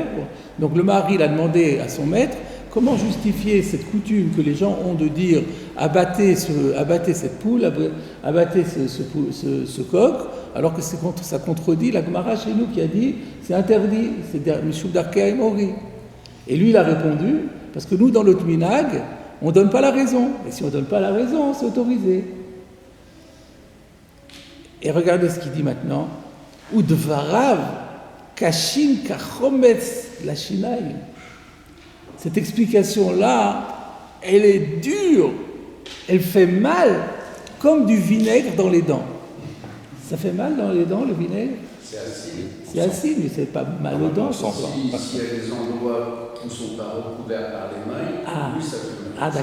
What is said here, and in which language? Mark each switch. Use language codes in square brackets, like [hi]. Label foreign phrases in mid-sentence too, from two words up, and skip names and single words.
[fr] Donc le Maharil a demandé à son maître comment justifier cette coutume que les gens ont de dire abattez cette poule, abattez ce coq, alors que ça contredit la Gemara chez nous qui a dit c'est interdit, c'est [he] משום דרכי אמורי. [fr] Et lui il a répondu parce que nous dans notre minhag on ne donne pas la raison, et si on ne donne pas la raison c'est autorisé. Et regardez ce qu'il dit maintenant. [he] ודבריו קשין כחומץ לשיניים. [fr] Cette explication-là, elle est dure, elle fait mal comme du vinaigre dans les dents. Ça fait mal dans les dents, le vinaigre? C'est acide. C'est acide, mais c'est pas mal aux dents. S'il y a des endroits qui ne sont pas recouverts par les mailles, plus ça fait mal.